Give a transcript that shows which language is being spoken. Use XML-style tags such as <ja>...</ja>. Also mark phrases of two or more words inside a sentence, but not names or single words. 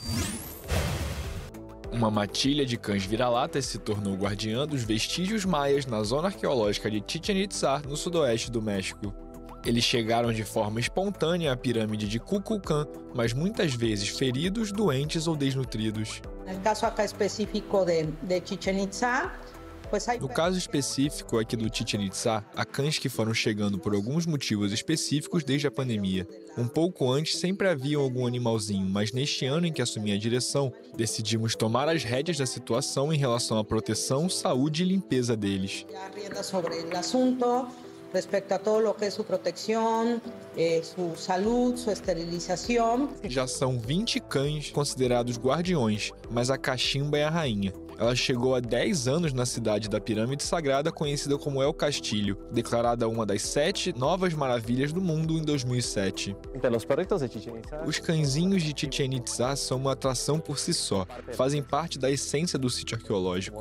<pt>Uma matilha de cães vira-latas se tornou guardiã dos vestígios maias na zona arqueológica de Chichén Itzá, no sudoeste do México. Eles chegaram de forma espontânea à pirâmide de Kukulcán, mas muitas vezes feridos, doentes ou desnutridos. No caso acá específico de Chichén Itzá, No caso específico aqui do Chichén Itzá, há cães que foram chegando por alguns motivos específicos desde a pandemia. Um pouco antes sempre havia algum animalzinho, mas neste ano em que assumi a direção, decidimos tomar as rédeas da situação em relação à proteção, saúde e limpeza deles.</pt> <es>Respecto a todo lo que es su protección, su salud, su esterilización.</es> <pt>Já são 20 cães considerados guardiões, mas a cachimba é a rainha. Ela chegou há 10 anos na cidade da Pirâmide Sagrada, conhecida como El Castillo, declarada uma das 7 novas maravilhas do mundo em 2007. Os cãezinhos de Chichén Itzá são uma atração por si só, fazem parte da essência do sítio arqueológico.</pt>